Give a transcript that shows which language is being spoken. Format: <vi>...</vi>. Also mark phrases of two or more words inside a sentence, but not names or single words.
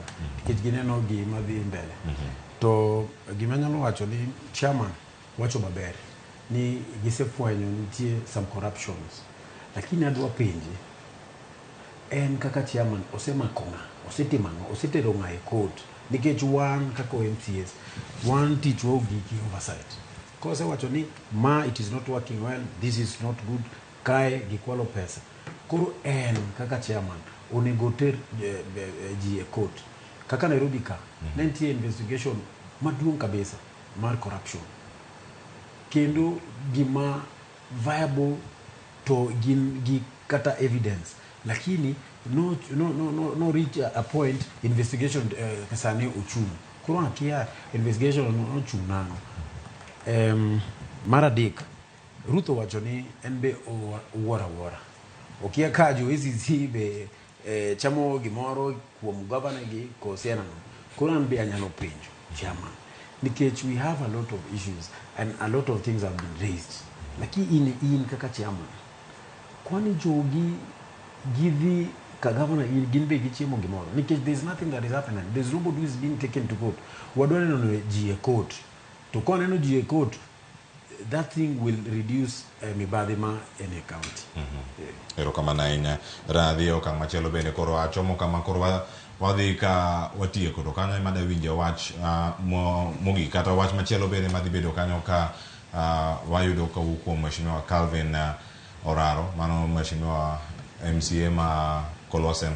<luo>Nikech gineno gima dhi mbele. To gima nyalo wacho ni chairman wacho maber ni gisefwenyo nitie</luo> <en>some corruptions.</en> <luo>Lakini adwa penje en kaka chairman osemako ng'a, osetimo ang'o, osetero ng'a e court. Nikech wan kaka MCAs, wan tich waugi oversight. Kose wacho ni ma</luo> <en>it is not working well, this is not good,</en> <luo>kae gikwalo pesa. Koro en kaka chairman onego ter ji e court. Kaka Nairobi ka, nitie investigation maduong' kabisa mar corruption. Kendo gima viable to gin gi kata evidence. Lakini</luo> <en>no reach a point investigation</en> <luo>sani ochung'. Koro akia investigation no chung' nang'o. Mar adek, Ruth owacho ni en be owuora. Okia ka jo EACC be chamo gimoro kuom governor gi kose nang'o. Koro an be anyalo penjo chairman.</luo> <en>Nikech we have a lot of issues and a lot of things have been raised.</en> <luo>Lakini in kaka chairman, kwani jogi givi ka governor gin be gichiemo gimoro?</luo> <en>Because there's nothing that is happening. There's nobody who is being taken to court.</en> <luo>Wadwa neno ji e court. To kwa neno ji e court,</luo> <en>that thing will reduce</en> <luo>mibadhi ma</luo> <en>in a county.</en> <luo>Ero kama nainya radhi o kama chelo bene koro achomo kama koro wadhi ka watie koro kanyo emada winje wach mogi kata wach machelo bene madhi bedo kanyo ka wayudo ka kuom mheshimiwa Calvin Oraro, mano mheshimiwa MCA ma Kolwa Central.</luo>